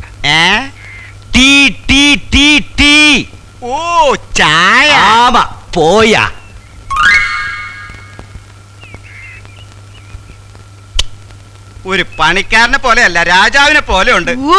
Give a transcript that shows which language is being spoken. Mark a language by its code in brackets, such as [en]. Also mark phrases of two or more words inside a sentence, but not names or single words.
[ta] டீ டீ டீ டீ. [ml] ഓ ചായ. [ta] ஆமா போயா. [ml] ഒരു പണിക്കാരനെ പോലെയല്ല, രാജാവിനെ പോലെ ഉണ്ട്.